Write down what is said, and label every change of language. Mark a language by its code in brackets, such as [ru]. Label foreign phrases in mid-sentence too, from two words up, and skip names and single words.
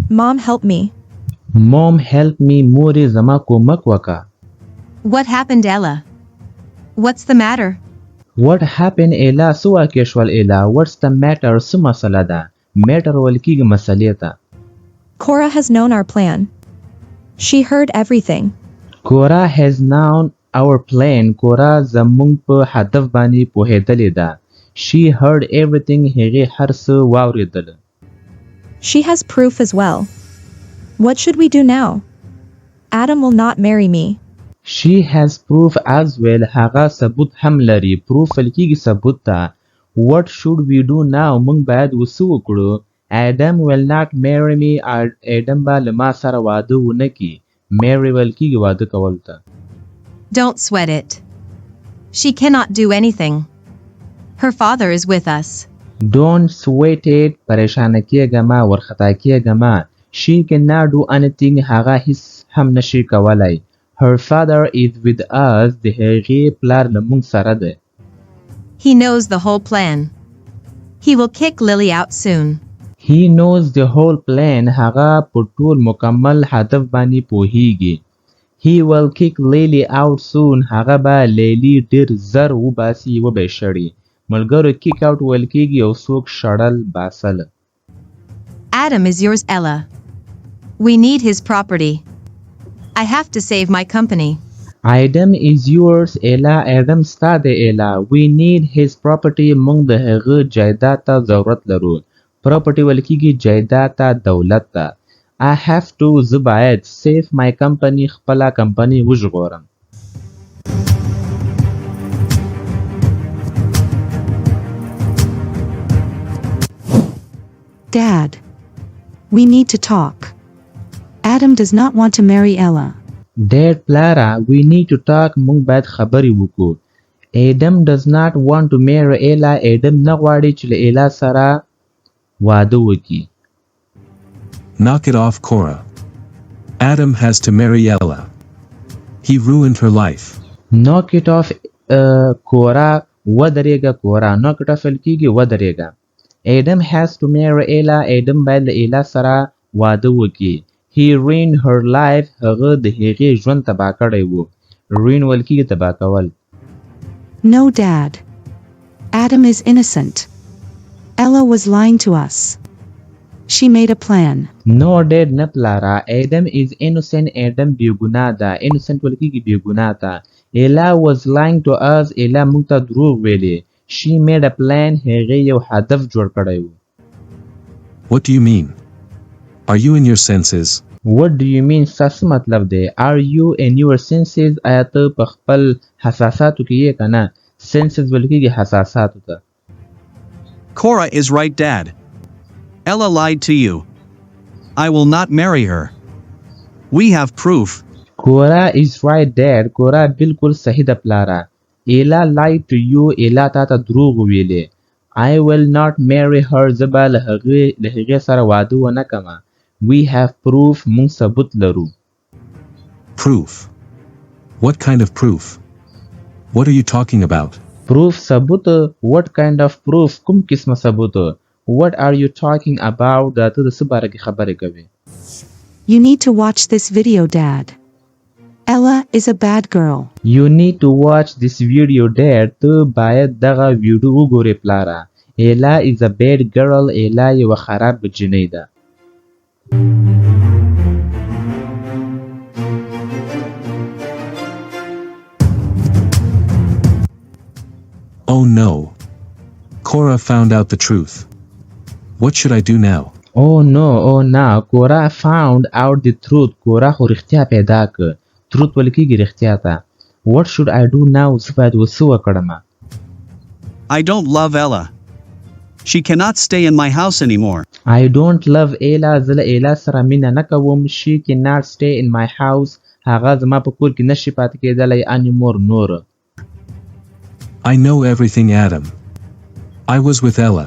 [en] Mom, help me. Mom, help me. [ps] مورې زما کومک وکا. [en] What happened, Ella? What's the matter? What happened, Ella? [ps] سو واقع شول [en] Ella. What's the matter? [ps] څه مسله ده؟ matter ویل کېږي مسلې ته. [en] Cora has known our plan. She heard everything. Cora has known our plan. [ps] Cora زمونږ په هدف باندې پوهېدلې ده. [en] She heard everything. [ps] هغې هر څه واورېدل. [en] She has proof as well. What should we do now? Adam will not marry me. She has proof as well. [ps] هغه ثبوت هم لري. proof ویل کېږي ثبوت ته. [en] What should we do now? [ps] موږ باید وڅه وکړو. [en] Adam will not marry me. [ps] Adam به له ما سره واده ونه کړي. marry ویل کېږي واده کول ته. [en] Don't sweat it. She cannot do anything. Her father is with us. Don't sweat it. [ps] پریشانه کېږه مه ورخطا کېږه مه. [en] She cannot do anything. [ps] هغه هیڅ هم نشي کولای. [en] Her father is with us. [ps] د هغې پلار له موږ سره دی. [en] He knows the whole plan. He will kick Lily out soon. He knows the whole plan. [ps] هغه په ټول مکمل هدف باندې پوهیږي. [en] He will kick Lily out soon. [ps] هغه به لیلی ډیر زر وباسي وبه شړي. ملګرو [en] kick out [ps] ویل کېږي یو څوک شړل باسل. [en] Adam is yours, Ella. We need his property. I have to save my company. Adam is yours, Ella. [ps] Adam ستا دی Ella. [en] We need his property. [ps] موږ د هغه جایداد ته ضرورت لرو. property ویل کېږي جایداد ته دولت ته. [en] I have to [ps] زه باید [en] save my company [ps] خپله کمپنۍ وژغورم. [en] Dad, we need to talk. Adam does not want to marry Ella. Dad, پلاره, we need to talk. [ps] موږ باید خبرې وکړو. [en] Adam does not want to marry Ella. [ps] Adam نه غواړي چې له Ella سره واده وکړي. [en] Knock it off, Cora. Adam has to marry Ella. He ruined her life. Knock it off, Cora. ودرېږه Cora. Knock it off [ps] ویل کېږي ودرېږه. [en] Adam has to marry Ella. [ps] Adam باید له Ella سره واده وکړي. [en] He ruined her life. [ps] هغه د هغې ژوند تباه کړی و. ruin ویل کېږي تباه کول. [en] No, Dad. Adam is innocent. Ella was lying to us. She made a plan. No, Dad, [ps] نه پلاره. [en] Adam is innocent. [ps] Adam بېګناه ده. innocent ویل کېږي بېګناه ده. [en] Ella was lying to us. [ps] Ella موږ ته دروغ ویلې. [en] She made a plan. [ps] هغې یو هدف جوړ کړی و. [en] What do you mean? Are you in your senses? What do you mean? [ps] څه مطلب دی? [en] Are you in your senses? [ps] آیا ته په خپل حساساتو کې یې که نه؟ senses ویل کېږي حساساتو ته. [en] Cora is right, Dad. Ella lied to you. I will not marry her. We have proof. Cora is right, Dad. [ps] Cora بالکل صحیح ده پلاره. [en] Ella lied to you. [ps] Ella تا ته دروغ ویلې. [en] I will not marry her. [ps] زه به له هغې سره واده ونه کړم. [en] We have proof. [ps] موږ ثبوت لرو. [en] Proof? What kind of proof? What are you talking about? Proof ثبوت. What kind of proof? [ps] کوم قسمه ثبوت. [en] What are you talking about? [ps] دا ته د څه باره کې خبرې کوې. [en] You need to watch this video, Dad. Ella is a bad girl. You need to watch this video, Dad. [ps] ته باید دغه ویډیو وګورې پلاره. [en] Ella is a bad girl. [ps] Ella یوه خراب جنۍ ده. [en] Oh no. Cora found out the truth. What should I do now? Oh no, oh no. Cora found out the truth. [ps] Cora خو رښتیا پیدا کړ. truth ویل کېږي رښتیا ته. [en] What should I do now? [ps] زه باید وڅه وکړم. [en] I don't love Ella. She cannot stay in my house anymore. I don't love Ella. [ps] زه له Ella سره مینه نه کوم. [en] She cannot stay in my house. [ps] هغه زما په کور کې نشي پاتې کېدلی anymore نور. [en] I know everything, Adam. I was with Ella.